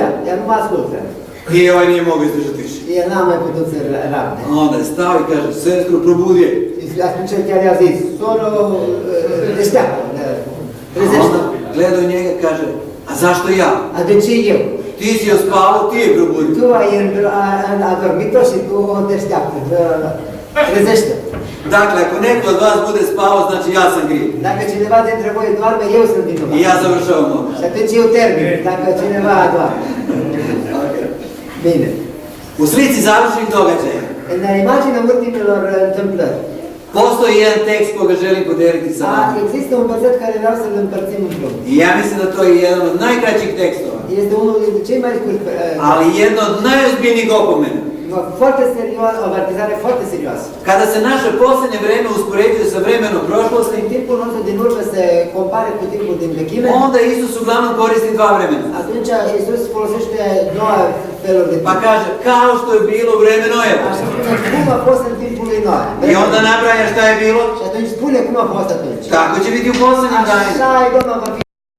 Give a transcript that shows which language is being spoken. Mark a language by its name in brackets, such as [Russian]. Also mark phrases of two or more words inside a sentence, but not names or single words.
[Romanian] dar nu mă ascultă. [Serbian] I ovaj nije mogao izdržati više. [Romanian] El n-a mai putut să rabde. [Serbian] Onda je stao i kaže, sestru, probudi je. [Romanian] Și atunci chiar i-a zis, soro, deșteaptă, A trezește. [Serbian] onda gleda u njega i kaže, a zašto ja? [Romanian] A de ce eu? [Serbian] Ti si joj spavao, ti je probudi. [Romanian] Tu ai adormit-o și tu o deșteaptă, trezește. [Serbian] Dakle, ako neko od vas bude spavao, znači ja sam kriv. [Romanian] Dacă cineva dintre voi doarme, eu sunt vinovat. [Serbian] I ja završavam ovo. [Romanian] Și atunci eu termin, dacă cineva doarme. Bine. [Serbian] U slici završenih događaja [Romanian] În imaginea ultimelor întâmplări, [Serbian] postoji jedan tekst koga želim podeliti sa vama. [Romanian] există un verset care vreau să-l împărțim împreună. [Serbian] I ja mislim da to je jedan od najkraćih tekstova, [Romanian] Este unul dintre cei mai scurți, [Serbian] ali jedna od najozbiljnijih opomena. [Romanian] foarte serios, o avertizare foarte serioasă. [Serbian] Kada se naše posljednje vreme uspoređuje sa vremenom prošlosti, [Romanian] În timpul nostru din urmă se compare cu timpul din vechime, [Serbian] onda Isus uglavnom koristi dva vremena. [Romanian] atunci Iisus folosește două feluri de [Serbian] Pa [Romanian] timp. [Serbian] kaže, kao što je bilo u vreme Nojeva. [Romanian] Așa spune cum a fost în timpul lui Noe. [Serbian] I onda nabraja šta je bilo, [Romanian] Și atunci spune cum a fost atunci. [Serbian] tako će biti u posljednjim danima. [Romanian] Așa e Domnul va fi